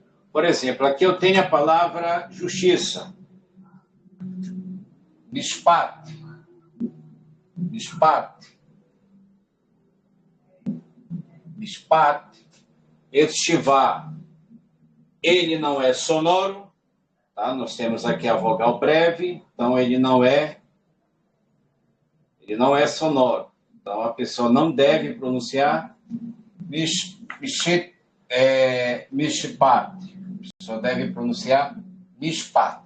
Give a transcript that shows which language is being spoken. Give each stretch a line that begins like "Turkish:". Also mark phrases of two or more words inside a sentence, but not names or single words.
Portuguese: Por exemplo, aqui eu tenho a palavra justiça. Mishpat. Mishpat. Mishpat. Estivá. Ele não é sonoro. Tá? Nós temos aqui a vogal breve. Então, ele não é sonoro. Então, a pessoa não deve pronunciar mishpat. A pessoa deve pronunciar mishpat.